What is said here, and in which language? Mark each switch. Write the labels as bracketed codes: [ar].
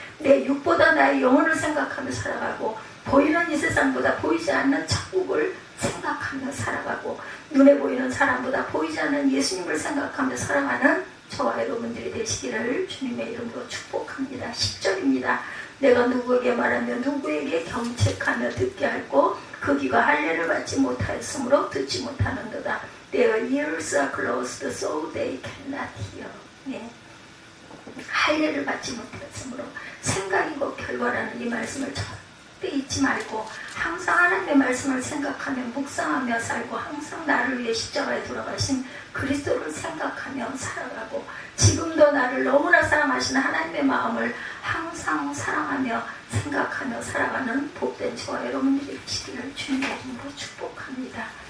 [ko] 내 육보다 나의 영혼을 생각하며 살아가고 보이는 이 세상보다 보이지 않는 천국을 생각하며 살아가고 눈에 보이는 사람보다 보이지 않는 예수님을 생각하며 살아가는 저와 여러분들이 되시기를 주님의 이름으로 축복합니다. 10절입니다. 내가 누구에게 말하며 누구에게 경책하며 듣게 할고 그 귀가 할례를 받지 못하였으므로 듣지 못하는도다. [en] Their ears are closed so they cannot hear. [ko] 할례를 받지 못하였으므로 생각이고 결과라는 이 말씀을 절대 잊지 말고 항상 하나님의 말씀을 생각하며 묵상하며 살고 항상 나를 위해 십자가에 돌아가신 그리스도를 생각하며 살아가고 지금도 나를 너무나 사랑하시는 하나님의 마음을 항상 사랑하며 생각하며 살아가는 복된 저와 여러분들이 되시기를 주님의 이름으로 축복합니다.